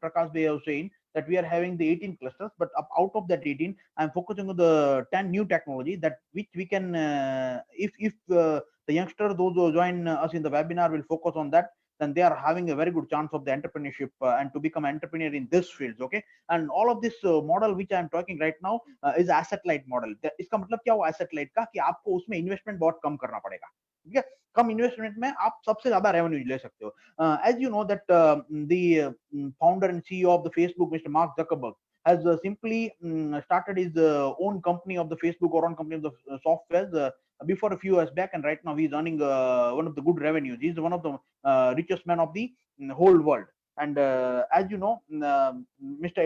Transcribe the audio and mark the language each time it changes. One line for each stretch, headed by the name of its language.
English: Prakash Bhai was saying, that we are having the 18 clusters, but out of that 18, I'm focusing on the 10 new technology that which we can, if the youngster, those who join us in the webinar, will focus on that, then they are having a very good chance of the entrepreneurship and to become entrepreneur in this field. Okay, and all of this model which I am talking right now is asset light model.
Hindi: इसका मतलब क्या हुआ asset light का, कि आपको उसमें investment बहुत कम करना पड़ेगा. ठीक है, कम इन्वेस्टमेंट में आप सबसे ज्यादा रेवेन्यू ले सकते हो.
English: As you know that the founder and CEO of the Facebook, Mr. Mark Zuckerberg, has simply started his own company of the Facebook, or own company of the software before a few years back, and right now he's earning one of the good revenues. He's one of the richest man of the whole world. And as you know, Mr.